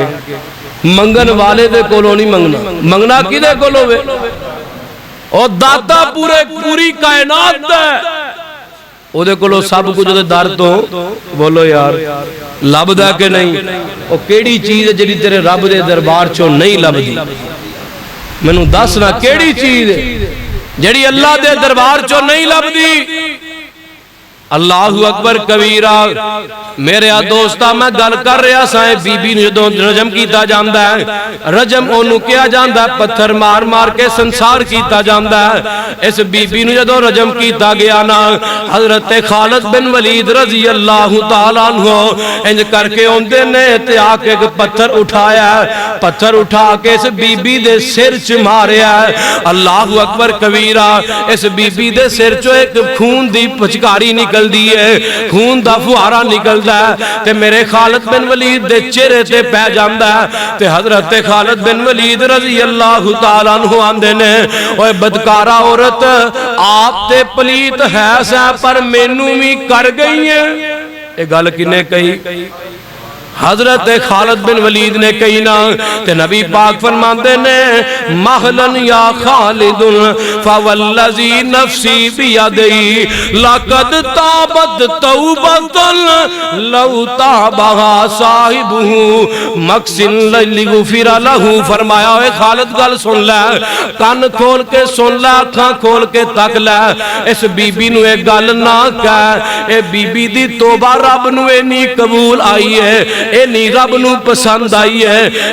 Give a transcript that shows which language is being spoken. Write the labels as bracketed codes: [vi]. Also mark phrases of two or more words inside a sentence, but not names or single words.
[pa] منگن والے دے کولوں نہیں منگنا، منگنا کدے کولوں میں، اور داتا پورے پوری کائنات ہے، اوہدے کولوں سب کچھ اوہدے در تو. بولو یار لبھدا کہ نہیں? اوہ کیہڑی چیز ہے جیہڑی تیرے رب دے دربار چوں نہیں لبھدی? مینوں دس نا کیہڑی چیز جیہڑی اللہ دے دربار چوں نہیں لبھدی? [ar] الله أكبر كبيرا. [pa] میرے دوستا میں گل کر رہا سا بیبی جو رجم کیا جاتا ہے، رجم اونوں کیا جاتا ہے پتھر مار مار کے سنسار کیا جاتا ہے. اس بیبی جو رجم کیا گیا نا، حضرت خالد بن ولید [ar] رضي الله تعالى عنه [pa] انج کر کے آندے نے تے آ کے ایک پتھر اٹھایا، پتھر اٹھا کے اس بیبی دے سر چ ماریا. [ar] الله أكبر كبيرا. [pa] اس بیبی دے سر چو ایک خون دی پچکاری نکلدی ہے، خون دا فوارہ نکلدا ہے تے میرے خالد بن ولید دے چہرے تے پے جاندا ہے. تے حضرت خالد بن ولید [ar] رضي الله تعالى عنه [pa] آندے نے، اوئے بدکارا عورت آپ تے پلیت ہے سا پر مینوں بھی کر گئی ہے. یہ گل کنے کہی? حضرت خالد بن ولید نے کہی نا. تے نبی پاک فرماتے نے [ar] مهلا يا خالد فوالذي نفسي بيده لقد تابت توبة لو تابها صاحبه مكس لغفر له. [pa] فرمایا اوئے خالد گل سن لے، کان کھول کے سن لے، اکھاں کھول کے تک لے. اس بیبی نوں ایک گل نا کہہ، اے بیبی دی توبہ رب نوں انی قبول آئی ہے، انی رب نوں پسند آئی ہے.